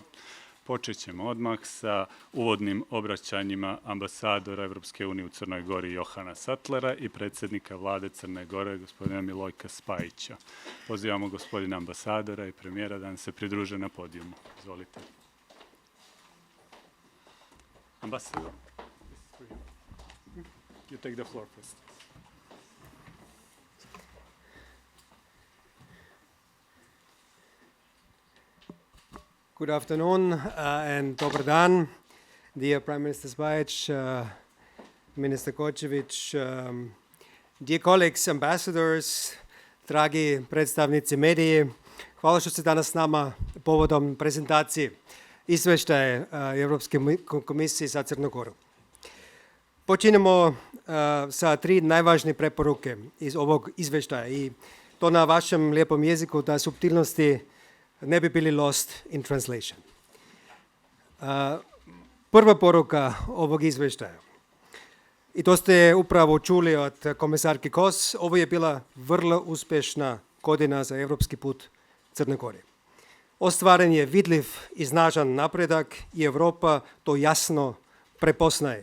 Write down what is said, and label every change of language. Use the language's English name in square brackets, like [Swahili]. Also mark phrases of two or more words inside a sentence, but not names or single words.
[Serbian] Počet ćemo odmah sa uvodnim obraćanjima ambasadora Evropske unije u Crnoj Gori Johana Sattlera i predsjednika vlade Crne Gore gospodina Milojka Spajića. Pozivamo gospodina ambasadora i premijera da nam se pridruže na podijumu. Izvolite. [English] Ambassador, you take the floor first. Good afternoon and [Serbian] dobar dan, [English] dear Prime Minister Spajic, Minister Kočević, dear colleagues, ambassadors, [Serbian] dragi predstavnici mediji. Hvala što ste danas s nama povodom prezentacije izveštaje Evropske komisije za Crnu Goru. Počinjemo sa 3 najvažnije preporuke iz ovog izveštaja i to na vašem lijepom jeziku da subtilnosti ne bi bili [English] lost in translation. [Serbian] Prva poruka ovog izveštaja, i to ste upravo čuli od komisarke Kos, ovo je bila vrlo uspješna godina za evropski put Crne Gore. Ostvaren je vidljiv i snažan napredak i Europa to jasno prepoznaje.